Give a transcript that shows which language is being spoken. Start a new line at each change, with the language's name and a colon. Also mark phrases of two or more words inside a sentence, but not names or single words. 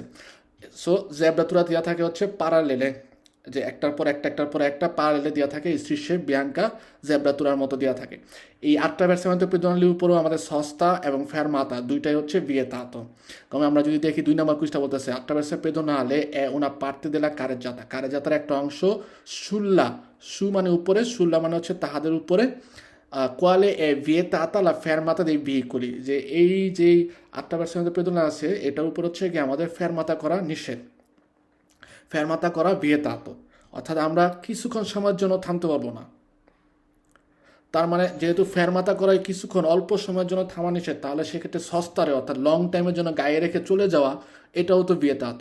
Bangla: সো জেব্রাতুরা দেওয়া থাকে হচ্ছে প্যারালেলে, যে একটার পর একটা একটার পর একটা প্যারালেলে দেওয়া থাকে,
Italian: strisce bianche
Bangla: জেব্রাতুরার মতো দেওয়া থাকে। এই
Italian: attraversamento pedonale
Bangla: উপরেও আমাদের সস্তা এবং ফেরমাতা দুইটাই হচ্ছে ভিয়েতাতো। কারণ আমরা যদি দেখি 2 নম্বর কুইজটা বলতেছে
Italian: attraverso pedonale è una parte della carreggiata,
Bangla: কারেজাতার একটা অংশ, সুল্লা, সু মানে উপরে, সুল্লা মানে হচ্ছে তাহাদের উপরে,
Italian: quale è vietata la fermata dei veicoli,
Bangla: যে এই যে
Italian: attraversamento pedonale
Bangla: আছে এটার উপর হচ্ছে কি আমাদের ফেরমাতা করা নিষেধ, ফেরমাতা করা ভিয়েতাতো, অর্থাৎ আমরা কিছুক্ষণ সময়ের জন্য থামতে পারবো না। তার মানে যেহেতু ফেরমাতা করায় কিছুক্ষণ অল্প সময়ের জন্য থামা নিষেধ, তাহলে সেক্ষেত্রে সস্তারে অর্থাৎ লং টাইমের জন্য গায়ে রেখে চলে যাওয়া, এটাও তো ভিয়েতাতো।